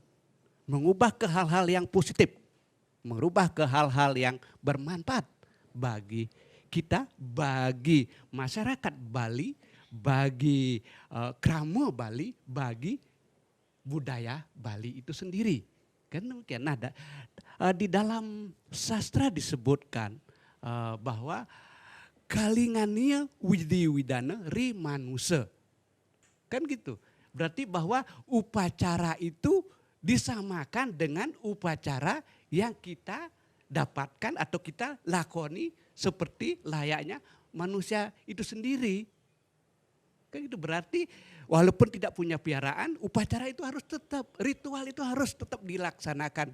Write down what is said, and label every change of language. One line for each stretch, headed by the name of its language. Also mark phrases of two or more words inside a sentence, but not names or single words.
Indonesian: Mengubah ke hal-hal yang positif, merubah ke hal-hal yang bermanfaat bagi kita, bagi masyarakat Bali, bagi krama Bali, bagi budaya Bali itu sendiri. Kan demikian. Nah, di dalam sastra disebutkan bahwa
Kawi: kalingania widi widana ri manusa.
Indonesian: Kan gitu. Berarti bahwa upacara itu disamakan dengan upacara yang kita dapatkan atau kita lakoni seperti layaknya manusia itu sendiri. Kan itu berarti walaupun tidak punya piaraan, upacara itu harus tetap, ritual itu harus tetap dilaksanakan.